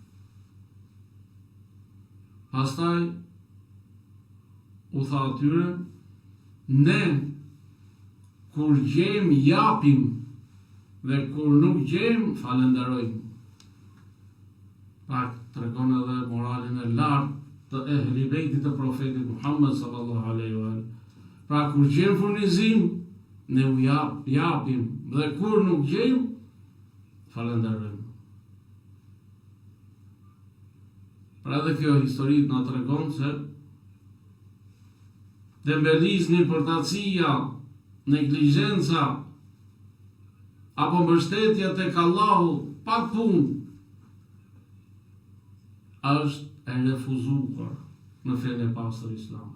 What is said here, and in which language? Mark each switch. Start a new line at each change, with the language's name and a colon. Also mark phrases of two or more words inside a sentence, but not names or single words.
Albanian: Pastaj u tha atyre: ne kur gjejmë japim dhe kur nuk gjejmë falenderojmë. Pak tregon edhe moralin e lartë të ehli bejtit të profetit Muhammed
Arabic: صلى الله عليه وسلم.
Albanian: Pra kur gjejmë furnizim, ne u japim, dhe kur nuk gjejmë, falenderojmë. Pra edhe kjo historit na tregon se dembelizni, përtacia, neglizhenca apo mbështetja tek Allahu pa punë është e refuzuar në fenë e pastër Islam.